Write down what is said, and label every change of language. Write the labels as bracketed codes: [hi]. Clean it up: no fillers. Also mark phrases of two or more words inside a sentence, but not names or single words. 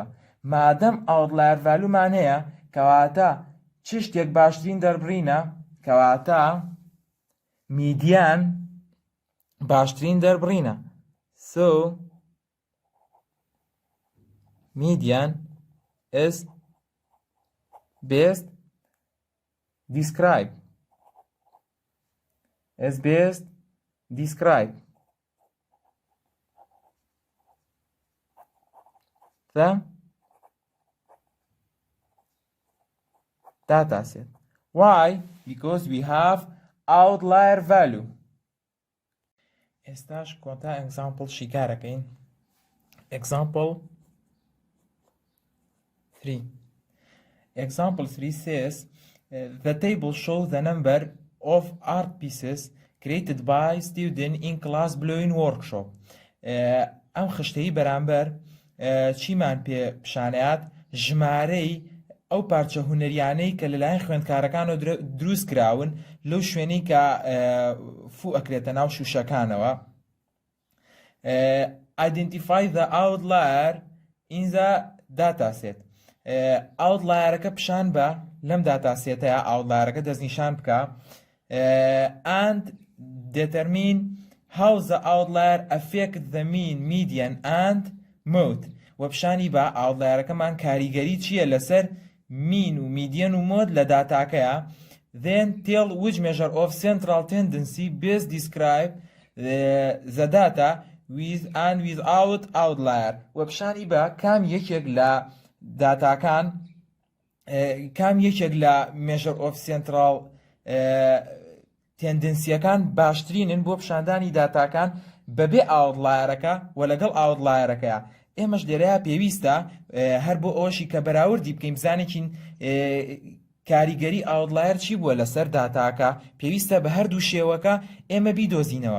[ckb] مادەم [en] outlier value- [ckb] مان هەیە کەواتە چ شتێک باشترین دەربڕینە؟ کەواتە میدیان باشترین دەربڕینە. [en] So median is best described. The data set. Why? Because we have outlier value. [ckb] ئێستاش کۆتا example شیکارەکەین. [en] Example 3. Example 3 says the table shows the number of art pieces created by student in class blowing workshop. [ckb] ئەم خشتەی بەرامبەر چیمان پێ پیشانەیات؟ ژمارەی ئەو پارچە هونەریانەی کە لەلایەن خوێندکارەکانەوە دروست کراون لەو شوێنەی کە فوو ئەکرێتە ناو شوشەکانەوە. [en] Identify the outlier in the dataset. [ckb] Outlierەکە پیشان بە لەم داتاسێتەیە، outlierەکە دەستنیشان بکە. [en] And determine how the outlier affect the mean, median and mode. [ckb] و پیشانی بە outlierەکەمان کاریگەری چییە لەسەر mean و median و mode لە داتاکەیە. [en] Then tell which measure of central tendency best describe the data with and without outlier. [ckb] و پیشانی بە کام یەکێک لە داتاکان، کام یەکێک لە [en] measure of central [ckb] تێندنسیەکان باشترینن بۆ پیشاندانی داتاکان بەبێ ئاوتلایەرەکە و لەگەڵ ئاوتلایەرەکەیە. ئێمەش لێرەیە پێویستە هەر بۆ ئەوەشی کە بەراوردی بکەین بزانێکین کاریگەری ئاوتلایر چی بووە لەسەر داتاکە، پێویستە بە هەردوو شێوەکە ئێمە بیدۆزینەوە.